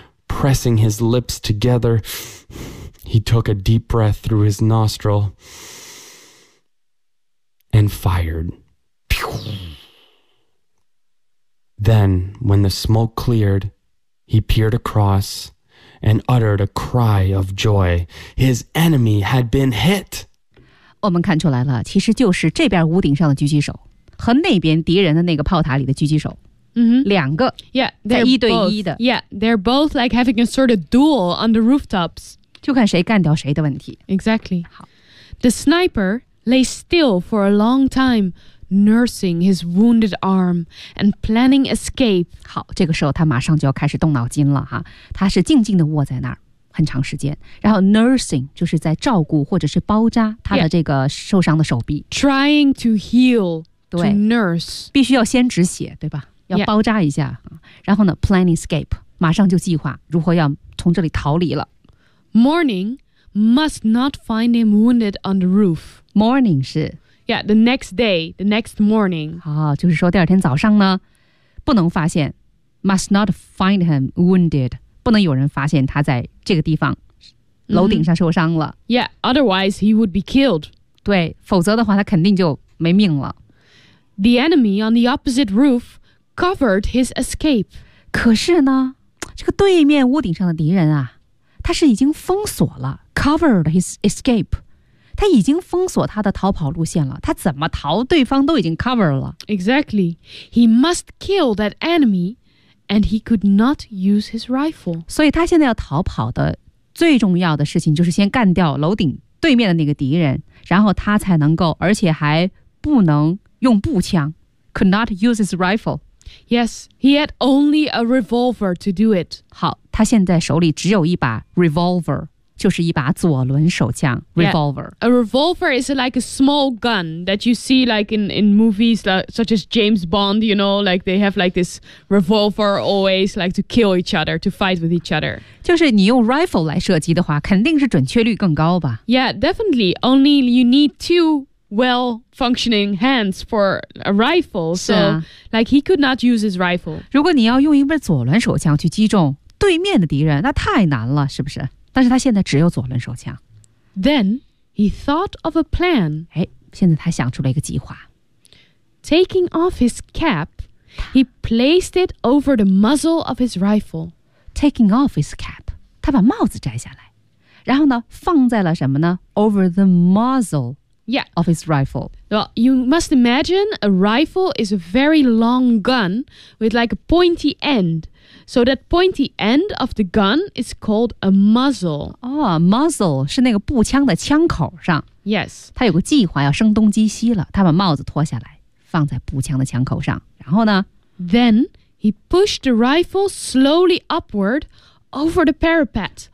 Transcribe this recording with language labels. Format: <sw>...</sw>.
<en>Pressing his lips together, he took a deep breath through his nostril and fired. Then, when the smoke cleared, he peered across,and uttered a cry of joy. His enemy had been hit.</en> <zh>我们看出来了，其实就是这边屋顶上的狙击手和那边敌人的那个炮塔里的狙击手、 mm-hmm. 两个 yeah, 在一对一的</zh> <en>both, Yeah, they're both like having a sort of duel on the rooftops.</en> <zh>就看谁干掉谁的问题。</zh> <en>Exactly.</en> <zh>好</zh> <en>The sniper lay still for a long time, nursing his wounded arm and planning escape.</en> <zh>好，这个时候他马上就要开始动脑筋了哈。他是静静地卧在那儿很长时间，然后 nursing 就是在照顾或者是包扎他的这个受伤的手臂。</zh> <en>Yeah. Trying to heal,</en> <zh>对</zh> <en>to nurse.</en> <zh>必须要先止血，对吧？要包扎一下。 Yeah. 然后呢</zh> <en>planning escape,</en> <zh>马上就计划如何要从这里逃离了。</zh> <en>Morning must not find him wounded on the roof.</en> <zh>Morning 是</zh> <en>Yeah, the next day, the next morning.</en> <zh>好、哦、就是说第二天早上呢不能发现</zh> <en>must not find him wounded.</en> <zh>不能有人发现他在这个地方、mm-hmm. 楼顶上受伤了。</zh> <en>Yeah, otherwise he would be killed.</en> <zh>对否则的话他肯定就没命了。</zh> <en>The enemy on the opposite roof covered his escape.</en> <zh>可是呢这个对面屋顶上的敌人啊他是已经封锁了</zh> <en>covered his escape.</en> <zh>他已经封锁他的逃跑路线了，他怎么逃，对方都已经 cover 了。</zh> <en>Exactly. He must kill that enemy, and he could not use his rifle.</en> <zh>所以他现在要逃跑的最重要的事情就是先干掉楼顶对面的那个敌人，然后他才能够，而且还不能用步枪，</zh> <en>could not use his rifle. Yes, he had only a revolver to do it.</en> <zh>好，他现在手里只有一把 revolver。就是一把左轮手枪 revolver、</zh> <en>yeah. A revolver is like a small gun that you see like in movies like, such as James Bond, you know, like they have like this revolver always like to kill each other, to fight with each other.</en> <zh>就是你用 rifle 来射击的话肯定是准确率更高吧。</zh> <en>Yeah, definitely. Only you need two well-functioning hands for a rifle. So、啊、 like he could not use his rifle.</en> <zh>如果你要用一把左轮手枪去击中对面的敌人那太难了是不是但是他现在只有左轮手枪。</zh> <en>Then he thought of a plan.</en> <zh>哎，现在他想出了一个计划。</zh> <en>Taking off his cap, he placed it over the muzzle of his rifle. Taking off his cap,</en> <zh>他把帽子摘下来，然后呢，放在了什么呢 ？</zh> <en>Over the muzzle. Yeah. Of his rifle. Well, you must imagine a rifle is a very long gun with like a pointy end. So that pointy end of the gun is called a muzzle.</en> <zh>Oh, muzzle 是那个步枪的枪口上。</zh> <en>Yes.</en> <zh>他有个计划要声东击西了。他把帽子脱下来放在步枪的枪口上。然后呢</zh> <en>Then he pushed the rifle slowly upward over the parapet.</en>